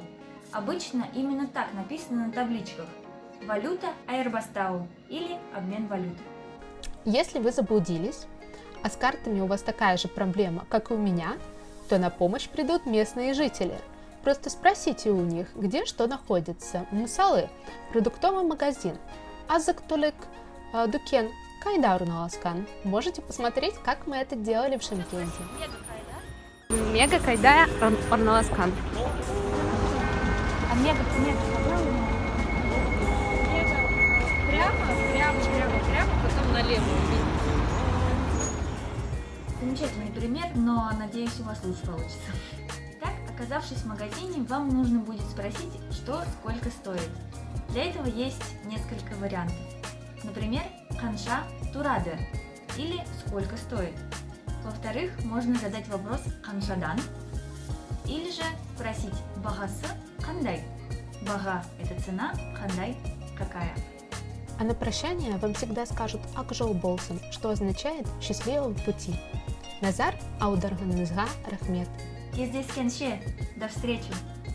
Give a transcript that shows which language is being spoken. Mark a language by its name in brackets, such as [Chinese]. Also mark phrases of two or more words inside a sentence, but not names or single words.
[Russian] Обычно именно так написано на табличках. [Kazakh] Валюта айырбастау [Russian] или обмен валют. Если вы заблудились, а с картами у вас такая же проблема, как и у меня, то на помощь придут местные жители. Просто спросите у них, где что находится. [Kazakh] Мысалы, [Russian] продуктовый магазин. [Kazakh] Азық-түлік дүкен қайда орналасқан? [Russian] Можете посмотреть, как мы это делали в Шымкенте. [Kazakh] Мега қайда орналасқан? А мега [Russian] Прямо, потом налево. Замечательный пример, но надеюсь, у вас лучше получится. Так, оказавшись в магазине, вам нужно будет спросить, что сколько стоит. Для этого есть несколько вариантов. Например, [Kazakh] «Қанша турады» [Russian] или «Сколько стоит?». Во-вторых, можно задать вопрос «Қаншадан?» или же спросить [Kazakh] «Бағасы қандай?». [Russian] Бага – это цена, қандай – какая. А на прощание вам всегда скажут [Kazakh] «Ақ жол болсын», [Russian] что означает «счастливого пути». [Kazakh] Назар аударганыңызға рахмет. Кездескенше, [Russian] до встречи!